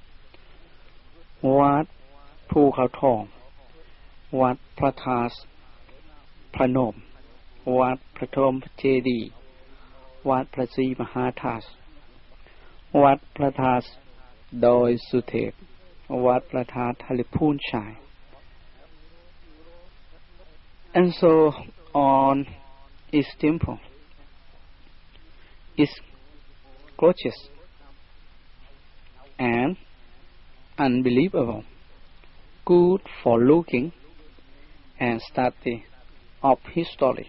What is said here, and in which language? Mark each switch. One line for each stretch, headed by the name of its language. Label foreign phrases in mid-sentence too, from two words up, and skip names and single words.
English: Wat Phu Khao Thong, Wat Phra Thas Phra Nom, Wat Phra Thom Chê Đi, Wat Phra Sri Maha Thas, Wat Phra Thas Doi Su Thep, Wat Phra Thas Thaliphun Chai, and so on. Each temple is gorgeous and unbelievable, good for looking and study of history.